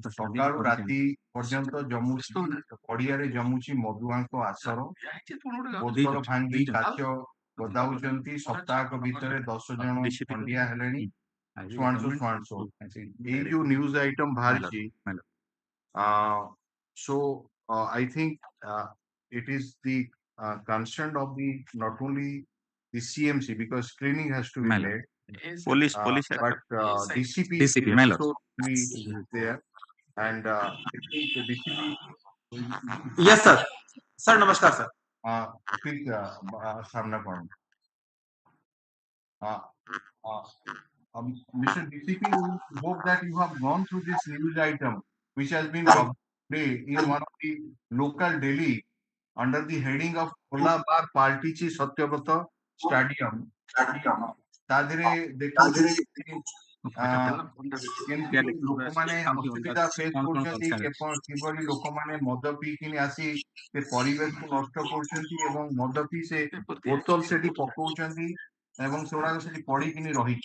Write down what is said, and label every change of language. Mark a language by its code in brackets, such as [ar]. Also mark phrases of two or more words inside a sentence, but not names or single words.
[or] ସକାଳୁ ରାତି ପର୍ଯ୍ୟନ୍ତ ଜମୁଛି ପଡିଆରେ ଜମୁଛି ମଧୁଆଙ୍କ ଆସର, ବୋତଲ ଭାଙ୍ଗି କାଚ ଗଦାଉଛନ୍ତି, ସପ୍ତାହକ ଭିତରେ 10 ଜଣ ଖଣ୍ଡିଆ ହେଲେଣି, ଏଇ ଯୋଉ [en] news item [or] ବାହାରିଛି। [en] So I think it is the concern of the not only the CMC, because screening has to be made. Police, but DCP also be there, and I think the DCP. Yes, sir. Sir, namaskar, sir. Please, Samna Karan. Mr. DCP, we hope that you have gone through this news item, which has been published today in one of the local Delhi under the heading of Khola Bar Paltichi Satyavrata Stadium. [or] ତାଦେହରେ ଦେଖୁଛି କେମିତି ଲୋକମାନେ ଅସୁବିଧା ଫେସ୍ କରୁଛନ୍ତି, କିଭଳି ଲୋକମାନେ ମଦ ପିଇକିନି ଆସି ସେ ପରିବେଶକୁ ନଷ୍ଟ କରୁଛନ୍ତି ଏବଂ ମଦ ପିଇ ସେ ବୋତଲ ସେଠି ପକଉଛନ୍ତି ଏବଂ ସେଗୁଡାକ ସେଠି ପଡିକିନି ରହିଛି।